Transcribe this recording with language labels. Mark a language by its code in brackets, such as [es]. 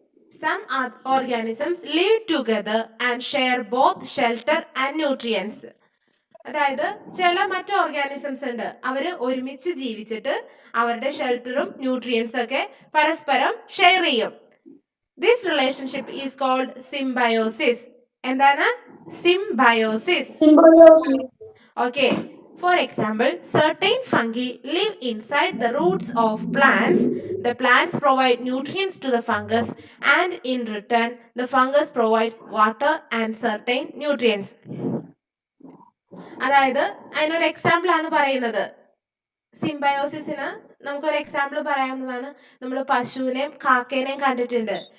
[en] Some organisms live together and share both shelter and nutrients. [ml] അതായത് ചില മറ്റു organisms ഉണ്ട്, അവര് ഒരുമിച്ച് ജീവിച്ചിട്ട് അവരുടെ ഷെൽട്ടറും ന്യൂട്രിയൻസ് ഒക്കെ പരസ്പരം ഷെയർ ചെയ്യും. [en] This relationship is called symbiosis. [ml] എന്താണ്? [en] Symbiosis. Symbiosis. Okay. For example, certain fungi live inside the roots of plants. The plants provide nutrients to the fungus, and in return, the fungus provides water and certain nutrients. [ml] അതായത് അതിനൊരു example ആണ് പറയുന്നത്. സിംബയോസിസിന് നമുക്കൊരു example പറയാവുന്നതാണ്. നമ്മൾ പശുവിനെയും കാക്കേനെയും കണ്ടിട്ടുണ്ട്.